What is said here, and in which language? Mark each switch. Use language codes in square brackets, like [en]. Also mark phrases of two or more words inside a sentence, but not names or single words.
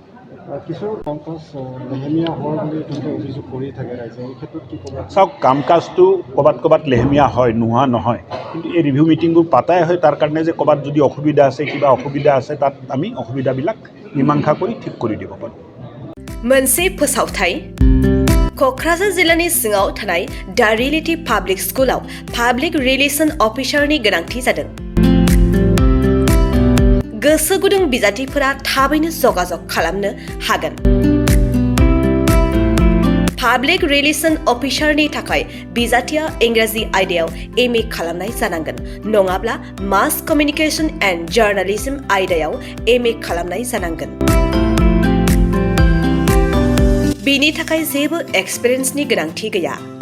[as] চাওক কাম কাজটো ক'ৰবাত লেহেমীয়া হয় নোহোৱা নহয় কিন্তু এই [en] review meetingbor [as] পাতাই হয় তাৰ কাৰণে যে ক'ৰবাত যদি অসুবিধা আছে কিবা অসুবিধা আছে তাত আমি অসুবিধাবিলাক মীমাংসা কৰি ঠিক কৰি দিব পাৰোঁ [brx] मोनसे फोसावथाय क'क्राझार जिल्लानि सिङाव थानाय दा रियेलिटी पाब्लिक स्कुलाव [en] public relation officerni [brx] गोनांथि जादों गोसो गुदुं बिजाथिफोरा थाबैनो जगाजग खालामनो हागोन [en] public relation officerni [brx] थाखाय बिजाथिया इंराजि आयदायाव MA खालामनाय जानांगोन नङाब्ला [en] mass communication and journalism [brx] आयदायाव MA खालामनाय जानांगोन बिनि थाखाय जेबो एक्सपिरियेन्सनि गोनांथि गैया।